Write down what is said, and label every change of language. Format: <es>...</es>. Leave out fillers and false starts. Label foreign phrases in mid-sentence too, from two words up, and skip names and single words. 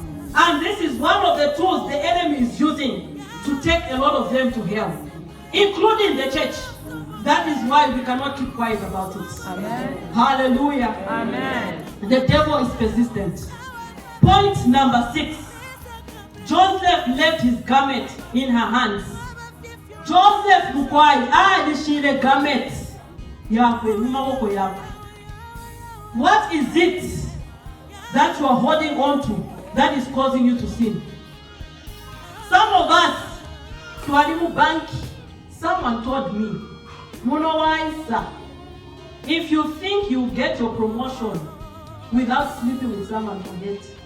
<en>And this is one of the tools the enemy is using to take a lot of them to hell, including the church. That is why we cannot keep quiet about it. Amen. Hallelujah. Amen. The devil is persistent. Point number 6. Joseph left his garment in her hands.</en> <bem>Joseph bukwai alishile garment yakwe mumaboko yakwe.</bem> <en>What is it that you are holding on to that is causing you to sin? Some of us,</en> <bem>twalimu banki,</bem> <en>someone told me, Munowaisa, if you think you get your promotion without sleeping with someone, forget.</en>